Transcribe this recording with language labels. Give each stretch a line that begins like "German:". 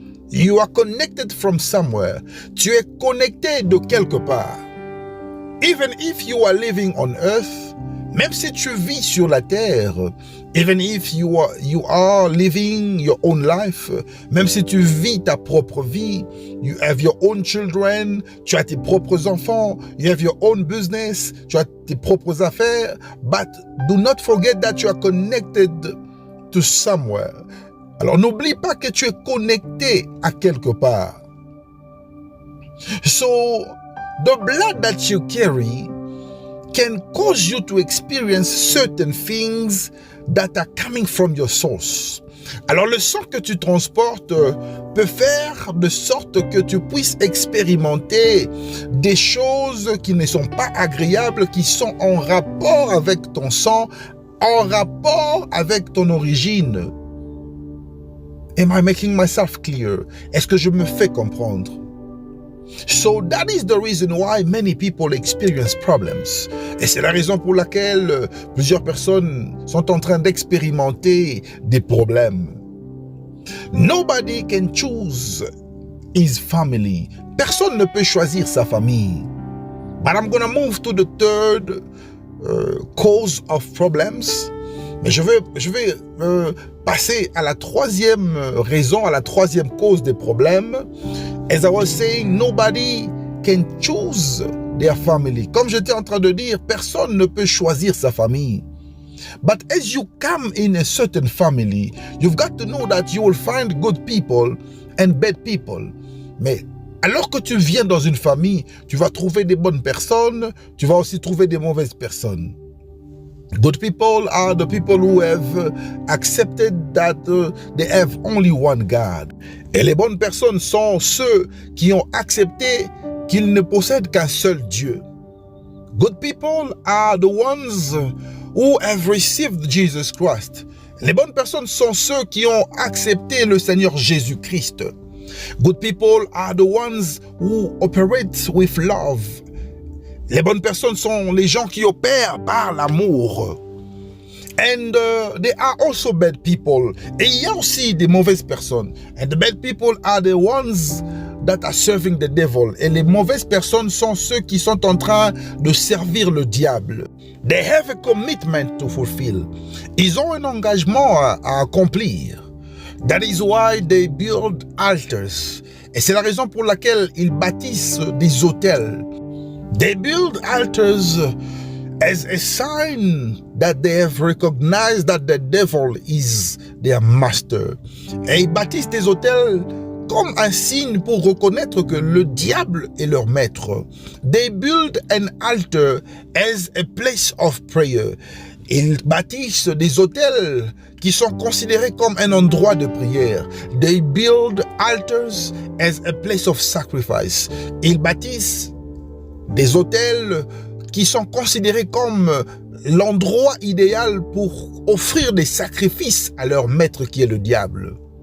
English: You are connected from somewhere.
French: Tu es connecté de quelque part.
English: Even if you are living on earth,
French: même si tu vis sur la terre,
English: even if you are living your own life,
French: même si tu vis ta propre vie,
English: you have your own children,
French: tu as tes propres enfants,
English: you have your own business,
French: tu as tes propres affaires,
English: but do not forget that you are connected to somewhere.
French: Alors n'oublie pas que tu es connecté à quelque part.
English: So, the blood that you carry can cause you to experience certain things that are coming from your source.
French: Alors le sang que tu transportes peut faire de sorte que tu puisses expérimenter des choses qui ne sont pas agréables, qui sont en rapport avec ton sang, en rapport avec ton origine.
English: Am I making myself clear?
French: Est-ce que je me fais comprendre?
English: So that is the reason why many people experience problems.
French: Et c'est la raison pour laquelle plusieurs personnes sont en train d'expérimenter des problèmes.
English: Nobody can choose his family.
French: Personne ne peut choisir sa famille.
English: But I'm going to move to the third cause of problems.
French: Mais je vais passer à la troisième raison, à la troisième cause des problèmes.
English: As I was saying, nobody can choose their family.
French: Comme j'étais en train de dire, personne ne peut choisir sa famille.
English: But as you come in a certain family, you've got to know that you will find good people and bad people.
French: Mais alors que tu viens dans une famille, tu vas trouver des bonnes personnes, tu vas aussi trouver des mauvaises personnes.
English: Good people are the people who have accepted that they have only one God.
French: Et les bonnes personnes sont ceux qui ont accepté qu'ils ne possèdent qu'un seul Dieu.
English: Good people are the ones who have received Jesus Christ.
French: Les bonnes personnes sont ceux qui ont accepté le Seigneur Jésus-Christ.
English: Good people are the ones who operate with love.
French: Les bonnes personnes sont les gens qui opèrent par l'amour.
English: And there are also bad people.
French: Et il y a aussi des mauvaises personnes.
English: And the bad people are the ones that are serving the devil.
French: Et les mauvaises personnes sont ceux qui sont en train de servir le diable.
English: They have a commitment to fulfill.
French: Ils ont un engagement à accomplir.
English: That is why they build altars.
French: Et c'est la raison pour laquelle ils bâtissent des autels.
English: They build altars as a sign that they have recognized that the devil is their master.
French: Et ils bâtissent des autels comme un signe pour reconnaître que le diable est leur maître.
English: They build an altar as a place of prayer.
French: Ils bâtissent des autels qui sont considérés comme un endroit de prière.
English: They build altars as a place of sacrifice.
French: Ils bâtissent des autels qui sont considérés comme l'endroit idéal pour offrir des sacrifices à leur maître qui est le diable.